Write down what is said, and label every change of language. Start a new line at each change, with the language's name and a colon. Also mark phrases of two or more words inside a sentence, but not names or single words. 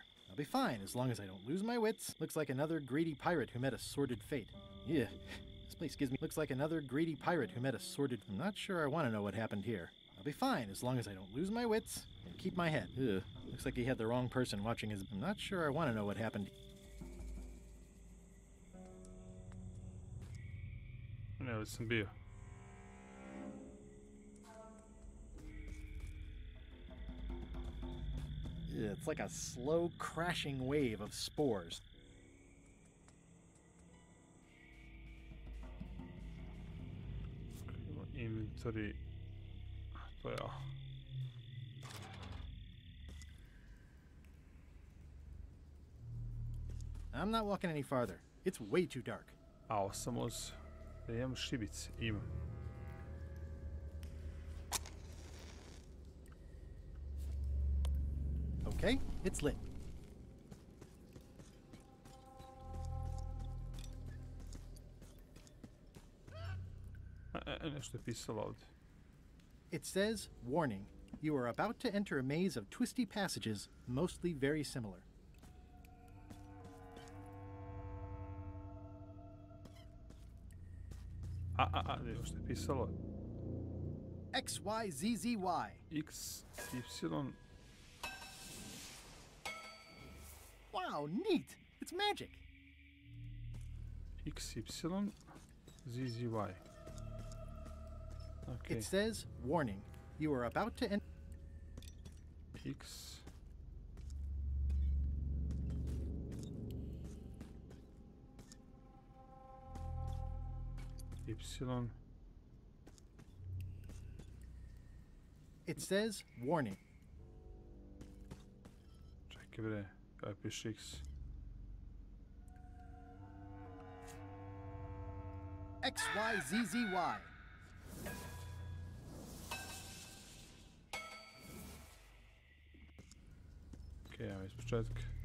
English: I'll be fine as long as I don't lose my wits. Looks like another greedy pirate who met a sordid fate. Yeah, this place gives me... Looks like another greedy pirate who met a sordid... I'm not sure I want to know what happened here. I'll be fine as long as I don't lose my wits and keep my head. Ugh, looks like he had the wrong person watching his... I'm not sure I want to know what happened.
Serbian: Ne, već sam bio.
English: It's like a slow crashing wave of spores. Inventory.
Serbian: To ja.
English: I'm not walking any farther. It's way too dark.
Serbian: A, sam uz... Da imam šibice. Imam.
English: Okay, it's lit.
Serbian: Nešto je pisalo ovdje.
English: It says, warning, you are about to enter a maze of twisty passages, mostly very similar.
Serbian: Nešto je pisalo.
English: X, Y, Z, Z, Y. X, Y... Wow, neat! It's magic! X, Y, Z, Z, Y. Okay. It says, warning, you are about to enter... X... Y... It says, warning.
Serbian: Čekaj bre, kaj piše X?
English: X, Y, Z, Z, Y.
Serbian: Okej, ja iz početka.